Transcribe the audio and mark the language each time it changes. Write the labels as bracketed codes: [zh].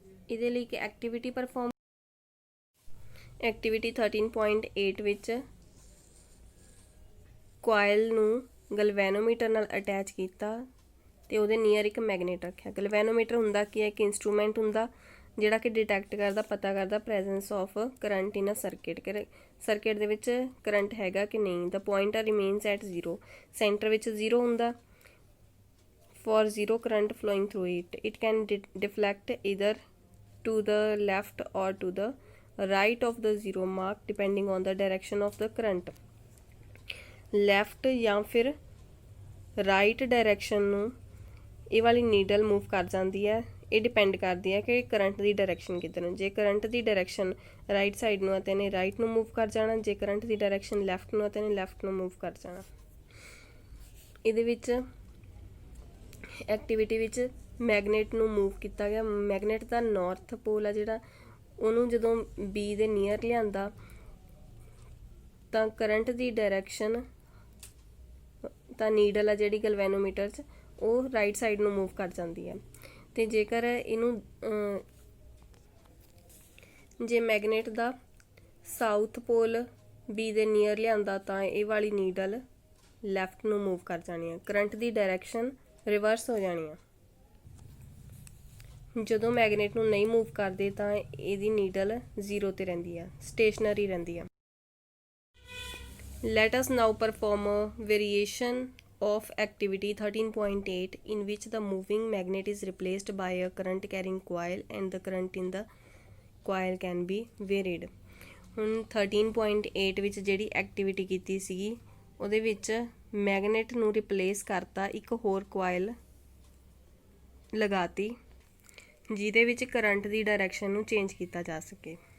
[pa] ਇਹਦੇ ਲਈ ਇੱਕ ਐਕਟੀਵਿਟੀ ਪਰਫਾਰਮ ਐਕਟੀਵਿਟੀ 13.8 ਵਿੱਚ ਕੋਇਲ ਨੂੰ ਗਲਵੈਨੋਮੀਟਰ ਨਾਲ ਅਟੈਚ ਕੀਤਾ ਤੇ ਉਹਦੇ ਨੀਅਰ ਇੱਕ ਮੈਗਨੇਟ ਰੱਖਿਆ। ਗਲਵੈਨੋਮੀਟਰ ਹੁੰਦਾ ਕੀ ਹੈ? ਇੱਕ ਇੰਸਟਰੂਮੈਂਟ ਹੁੰਦਾ ਜਿਹੜਾ ਕਿ ਡਿਟੈਕਟ ਕਰਦਾ, ਪਤਾ ਕਰਦਾ [en] presence of current in a circuit [pa] ਦੇ ਵਿੱਚ ਕਰੰਟ ਹੈਗਾ ਕਿ ਨਹੀਂ। [en] the pointer remains at 0, [pa] ਸੈਂਟਰ ਵਿੱਚ 0 ਹੁੰਦਾ। [en] For 0 current flowing through it can deflect either to the left or to the right of the zero mark depending on the direction of the current। [pa] left ਜਾਂ ਫਿਰ right direction ਨੂੰ ਇਹ ਵਾਲੀ needle move ਕਰ ਜਾਂਦੀ ਹੈ। ਇਹ ਡਿਪੈਂਡ ਕਰਦੀ ਹੈ ਕਿ ਕਰੰਟ ਦੀ ਡਾਇਰੈਕਸ਼ਨ ਕਿੱਧਰ ਨੂੰ। ਜੇ ਕਰੰਟ ਦੀ ਡਾਇਰੈਕਸ਼ਨ ਰਾਈਟ ਸਾਈਡ ਨੂੰ ਹੈ ਤਾਂ ਇਹਨੇ ਰਾਈਟ ਨੂੰ ਮੂਵ ਕਰ ਜਾਣਾ, ਜੇ ਕਰੰਟ ਦੀ ਡਾਇਰੈਕਸ਼ਨ ਲੈਫਟ ਨੂੰ ਹੈ ਤਾਂ ਇਹਨੇ ਲੈਫਟ ਨੂੰ ਮੂਵ ਕਰ ਜਾਣਾ। ਇਹਦੇ ਵਿੱਚ ਐਕਟੀਵਿਟੀ ਵਿੱਚ ਮੈਗਨੇਟ ਨੂੰ ਮੂਵ ਕੀਤਾ ਗਿਆ। ਮੈਗਨੇਟ ਦਾ ਨਾਰਥ ਪੋਲ ਆ ਜਿਹੜਾ, ਉਹਨੂੰ ਜਦੋਂ ਬੀ ਦੇ ਨੀਅਰ ਲਿਆਂਦਾ ਤਾਂ ਕਰੰਟ ਦੀ ਡਾਇਰੈਕਸ਼ਨ ਤਾਂ ਨੀਡਲ ਆ ਜਿਹੜੀ ਗਲਵੈਨੋਮੀਟਰ 'ਚ ਉਹ ਰਾਈਟ ਸਾਈਡ ਨੂੰ ਮੂਵ ਕਰ ਜਾਂਦੀ ਹੈ। ਤੇ ਜੇਕਰ ਇਹਨੂੰ ਜੇ ਮੈਗਨੇਟ ਦਾ ਸਾਊਥ ਪੋਲ ਬੀ ਦੇ ਨੀਅਰ ਲਿਆਂਦਾ ਤਾਂ ਇਹ ਵਾਲੀ ਨੀਡਲ ਲੈਫਟ ਨੂੰ ਮੂਵ ਕਰ ਜਾਣੀ ਹੈ। ਕਰੰਟ ਦੀ ਡਾਇਰੈਕਸ਼ਨ ਰਿਵਰਸ ਹੋ ਜਾਣੀ ਆ। ਜਦੋਂ ਮੈਗਨੇਟ ਨੂੰ ਨਹੀਂ ਮੂਵ ਕਰਦੇ ਤਾਂ ਇਹਦੀ ਨੀਡਲ 0 ਤੇ ਰਹਿੰਦੀ ਆ, ਸਟੇਸ਼ਨਰੀ ਰਹਿੰਦੀ ਆ। [en] Let us now perform a variation of activity 13.8 in which the moving magnet is replaced by a current carrying coil and the current in the coil can be varied। [pa] ਹੁਣ 13.8 ਵਿੱਚ ਜਿਹੜੀ activity ਕੀਤੀ ਸੀਗੀ ਉਹਦੇ ਵਿੱਚ magnet ਨੂੰ replace ਕਰਤਾ, ਇੱਕ ਹੋਰ ਕੋਇਲ ਲਗਾਤੀ ਜਿਹਦੇ ਵਿੱਚ ਕਰੰਟ ਦੀ ਡਾਇਰੈਕਸ਼ਨ ਨੂੰ ਚੇਂਜ ਕੀਤਾ ਜਾ ਸਕੇ।